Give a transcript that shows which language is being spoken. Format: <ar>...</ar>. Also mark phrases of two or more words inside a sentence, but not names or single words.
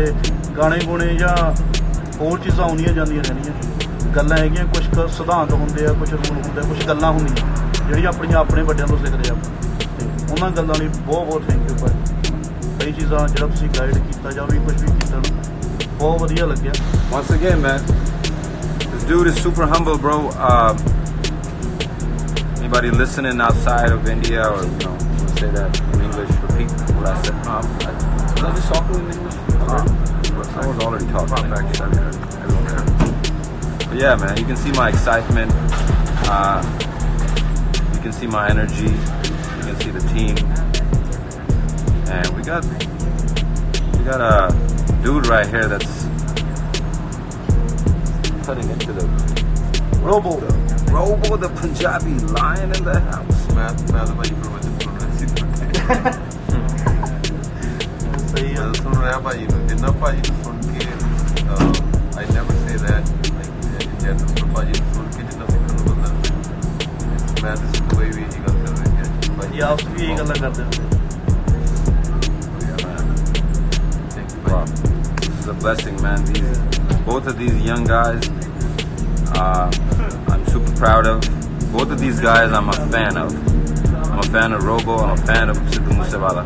<pa>ਅਤੇ ਗਾਣੇ ਗੁਣੇ ਜਾਂ ਹੋਰ ਚੀਜ਼ਾਂ ਆਉਂਦੀਆਂ ਜਾਂਦੀਆਂ ਰਹਿੰਦੀਆਂ, ਗੱਲਾਂ ਹੈਗੀਆਂ, ਕੁਛ ਕੁ ਸਿਧਾਂਤ ਹੁੰਦੇ ਆ, ਕੁਛ ਰੂਲ ਹੁੰਦੇ ਆ, ਕੁਛ ਗੱਲਾਂ ਹੁੰਦੀਆਂ ਜਿਹੜੀਆਂ ਆਪਣੀਆਂ ਆਪਣੇ ਵੱਡਿਆਂ ਤੋਂ ਸਿੱਖਦੇ ਆ। ਅਤੇ ਉਹਨਾਂ ਗੱਲਾਂ ਲਈ ਬਹੁਤ</pa> <en>thank you</en> <pa>ਭਾਈ। ਕਈ ਚੀਜ਼ਾਂ ਜਿਹੜਾ ਤੁਸੀਂ ਗਾਈਡ ਕੀਤਾ ਜਾਂ ਵੀ ਕੁਛ ਵੀ ਕੀਤਾ ਨਾ, ਬਹੁਤ ਵਧੀਆ ਲੱਗਿਆ।</pa> <en>Once again, man, this dude is super humble, bro. Anybody listening outside of India, or say that in English, repeat what I said. Was I just talking in English? I was already talking. Everyone there. But yeah, man, you can see my excitement. You can see my energy. You can see the team, and we got a dude right here that's cutting into the Robo, the Punjabi lion in the house.</en> <pa>ਸਹੀ ਆ। ਸੁਣ ਰਿਹਾ ਭਾਜੀ ਨੂੰ, ਜਿੰਨਾ ਭਾਜੀ ਨੂੰ ਸੁਣ ਕੇ</pa> <en>I never say that like in general,</en> <pa>ਭਾਜੀ ਨੂੰ ਸੁਣ ਕੇ ਜਿੰਨਾ ਸਿੱਖਣ ਨੂੰ ਮਿਲਦਾ, ਮੈਂ ਤਾਂ ਸਿੱਧੂ ਬਾਈ ਵੀ ਇਹੀ ਗੱਲ ਕਰ ਰਹੇ ਹਾਂ ਭਾਜੀ, ਆਪਸ ਵੀ ਇਹੀ ਗੱਲਾਂ ਕਰਦੇ ਹੁੰਦੇ।</pa> <en>Wow, this is a blessing, man. Both of these young guys, I'm super proud of. Both of these guys I'm a fan of. I'm a fan of Robo, I'm a fan of SIDHUMOOSEWALA.</en>